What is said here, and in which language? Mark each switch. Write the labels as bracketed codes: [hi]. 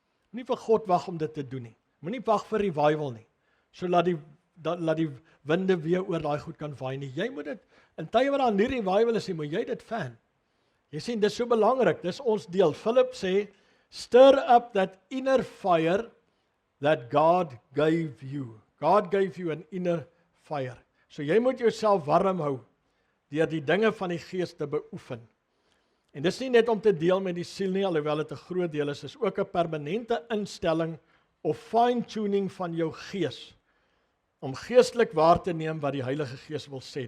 [af] Moenie vir God wag om dit te doen nie. Moenie wag vir revival nie. So laat die winde weer oor daai goed kan waai nie. Jy moet dit, in tye wat daar nie revival is nie, moet jy dit fan. Jy sien, dis so belangrik, dis ons deel. [en] Philip sê, stir up that inner fire that God gave you. God gave you an inner fire. [af] So jy moet jouself warm hou deur die dinge van die Gees te beoefen. En dis nie net om te deel met die siel nie, alhoewel dit 'n groot deel is ook 'n permanente instelling of fine-tuning van jou gees, om geestelik waar te neem wat die Heilige Gees wil sê.